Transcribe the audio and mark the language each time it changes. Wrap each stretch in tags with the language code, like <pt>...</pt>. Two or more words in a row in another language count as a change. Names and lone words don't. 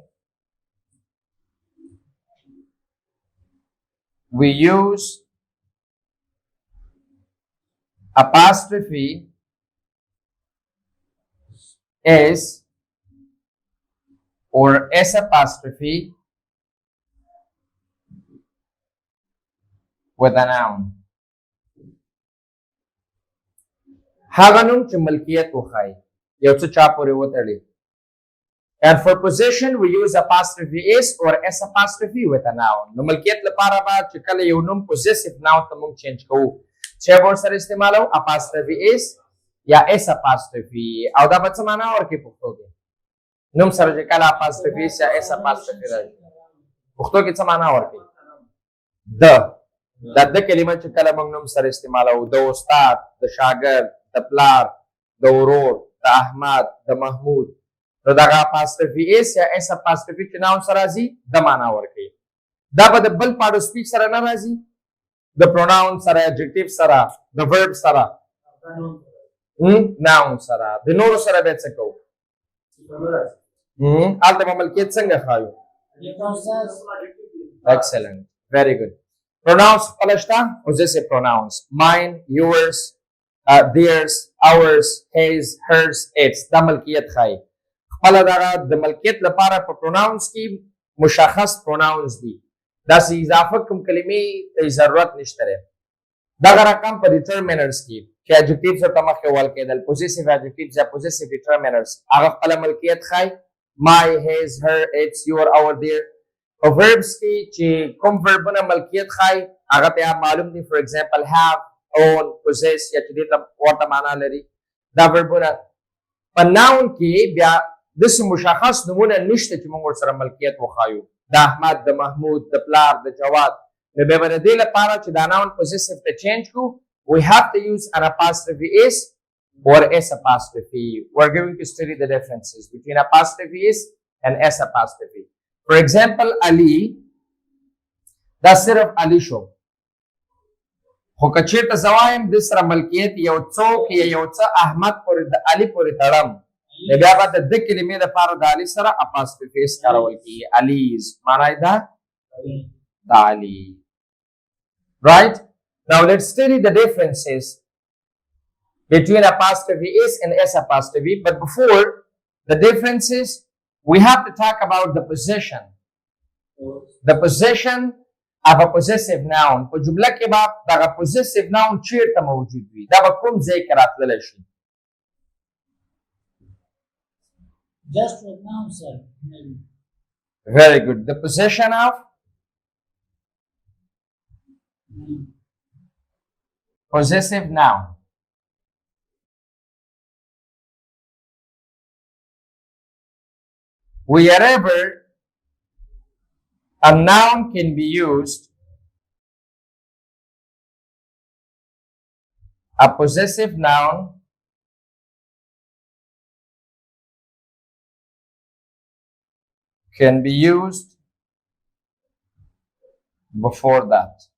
<en>we use apostrophe s or s apostrophe with a noun.</en> <ps>هغه نوم چې ملکیت وښایي یو څه چا پورې وتړي.</ps> <en>And for possession we use apostrophe s or s apostrophe with a noun.</en> <ps>نو ملکیت لپاره به چې کله یو نوم</ps> <en>possessive noun</en> <ps>ته موږ چینج کوو چې به ورسره استعمالو</ps> <en>apostrophe s</en> <ps>یا</ps> <en>s apostrophe</en> <ps>او دا به څه معنا ورکوي پښتو کې نوم سره چې کله</ps> <en>apostrophe s</en> <ps>یا</ps> <en>s apostrophe</en> <ps>راځي پښتو کې څه معنا ورکوي د کلمه چې کله موږ نوم سره استعمالو د استاد د شاګرد د پلار د ورور د احمد د محمود نو دغه</ps> <en>apostrophe s</en> <ps>یا</ps> <en>s apostrophe</en> <ps>چې ناون سره راځي د معنا ورکوي دا به د بل</ps> <en>part of speech</en> <ps>سره نه راځي د پروناون سره adjective سره د verb سره noun سره د نورو سره به څه کوو هلته به ملکیت څنګه ښایو</ps> <en>excellent very good pronouns</en> <ps>خپل شته</ps> <en>possessive pronouns mine yours theirs ours his hers its</en> <ps>دا ملکیت ښایي خپل دغه د ملکیت لپاره په پروناونز کې مشخص پروناونز دي داسې اضافه کوم کلمې ته ضرورت نشته دی دغه رقم په ډیټرمینرز کې چې adjectives ورته مخکې ویل کېدل</ps> <en>possessive adjectives</en> <ps>یا</ps> <en>possessive determiners</en> <ps>هغه خپله ملکیت ښایي</ps> <en>my his her its your our their</en> <ps>په verbs کې چې کوم verbونه ملکیت ښایي هغه ته معلوم دي</ps> <en>for example have own possess</en> <ps>یا چې دې ته ورته معنا لري دا verbونه په noun کې بیا داسې مشخص نومونه نشته چې موږ ورسره ملکیت وښایو د احمد د محمود د پلار د جواد نو بیا به د دې لپاره چې دا</ps> <en>noun possessive</en> <ps>ته change کړو</ps> <en>we have to use an apostrophe s or s apostrophe. We're going to study the differences between apostrophe s and s apostrophe. For example, Ali,</en> <ps>دا صرف Ali شو خو که چېرته زه وایم د سره ملکیت یو څوک یا یو څه احمد پورې د علي پورې تړم نو بیا به د ده کلمې دپاره د علي سره</ps> <en>apostrophe s</en> <ps>کارول کېږي علیز معنا یې ده د علي</ps> <en>right now let's study the differences between apostrophe s and s apostrophe but before the differences we have to talk about the possession of a possessive noun</en> <ps>په جمله کې به دغه</ps> <en>possessive noun</en> <ps>چیرته موجود وي دا به کوم ځای کې راتللی شي</ps> <en>just with noun sir maybe. Very good the possession of possessive noun wherever a noun can be used, a possessive noun can be used before that.</en>